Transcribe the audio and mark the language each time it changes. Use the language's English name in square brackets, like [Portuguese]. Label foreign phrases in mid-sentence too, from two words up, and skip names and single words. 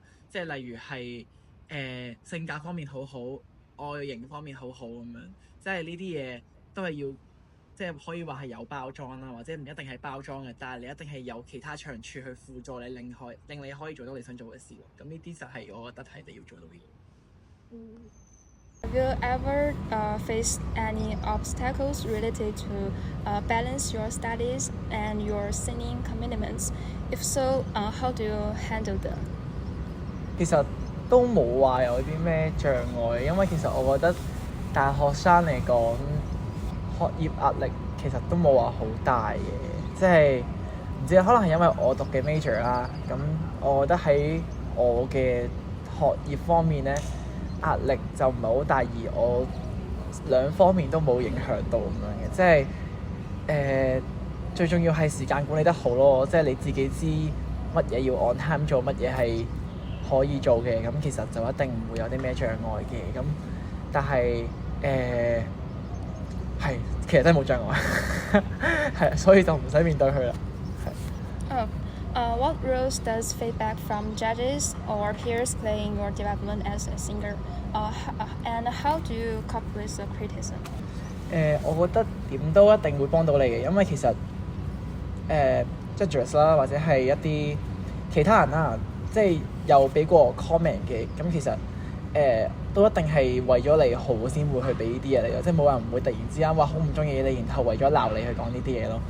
[Cantonese] 即係例如係性格方面好好，外形方面好好咁樣，即係呢啲嘢都係要即係可以話係有包裝啦，或者唔一定係包裝嘅，但係你一定係有其他長處去輔助你，令你可以做到你想做嘅事咯。咁呢啲就係我覺得係你要做到嘅嘢。 [English] Have you ever faced any obstacles related to balance your studies and your singing commitments? If so, how do you handle them? [Cantonese] 其實都冇話有啲咩障礙，因為其實我覺得大學生嚟講，學業壓力其實都冇話好大嘅，即係唔知可能係因為我讀嘅 major 啦，咁我覺得喺我嘅學業方面咧，壓力就唔係好大，而我兩方面都冇影響到咁樣嘅，即係最重要係時間管理得好咯，即係你自己知乜嘢要 [English] on time [Cantonese] 做，乜嘢係可以做嘅，咁其實就一定唔會有啲咩障礙嘅，咁但係係其實真係冇障礙，係所以就唔使面對佢啦。 [English] What roles does feedback from judges or peers play in your development as a singer? And how do you cope with the criticism? [Cantonese] 我覺得點都一定會幫到你嘅，因為其實judges 啦，或者係一啲其他人啦，即係有俾過 comment 嘅，咁其實都一定係為咗你好先會去俾呢啲嘢你咯，即係冇人會突然之間話好唔中意你，然後為咗鬧你去講呢啲嘢咯。